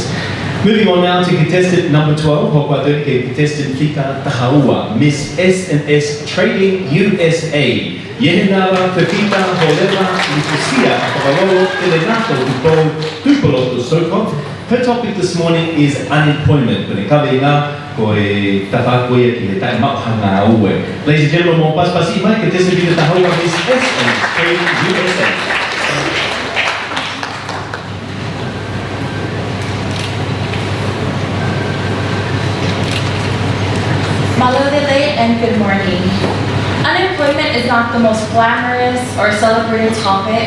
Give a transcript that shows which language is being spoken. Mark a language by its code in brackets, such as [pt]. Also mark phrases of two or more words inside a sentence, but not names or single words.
[en] Moving on now to contestant number 12, Hokuatōrike contestant Fika Tahaua, Miss S&S Trading USA. Heilala Pre-Pageant Faonelua Nuku'alofa Paula Tupolo Soko. Her topic this morning is unemployment. Ladies and gentlemen, [to] mo paspasi mai contestant Fika Tahaua, [en] Miss S&S Trading USA. Malolele and good morning. Unemployment is not the most glamorous or celebrated topic.